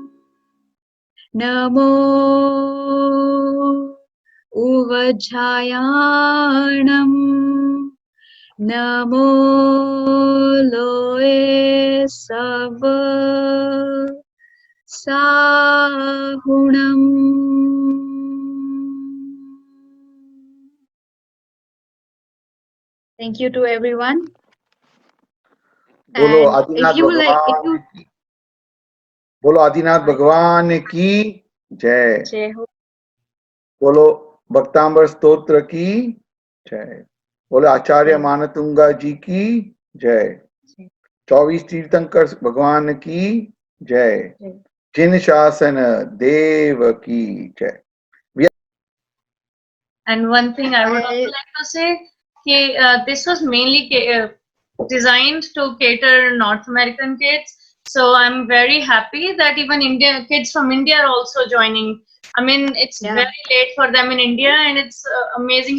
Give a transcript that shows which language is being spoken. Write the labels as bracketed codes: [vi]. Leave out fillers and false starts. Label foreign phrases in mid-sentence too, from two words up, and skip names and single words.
[pra] Namo Uvajhayanam. Namo Loe Sava Sahunam. [en] Thank you to everyone. [hi] Bolo [en] And Adinath if you like, [hi] बोलो आदिनाथ भगवान की जय. जय हो. बोलो भक्तामर स्तोत्र की जय. बोलो आचार्य मानतुंग जी की जय. 24 तीर्थंकर भगवान की जय. जिन शासन देव की जय. [en] And one thing I would also like to say, this was mainly designed to cater North American kids. So I'm very happy that even kids from India are also joining. I mean, it's very late for them in India, and it's amazing.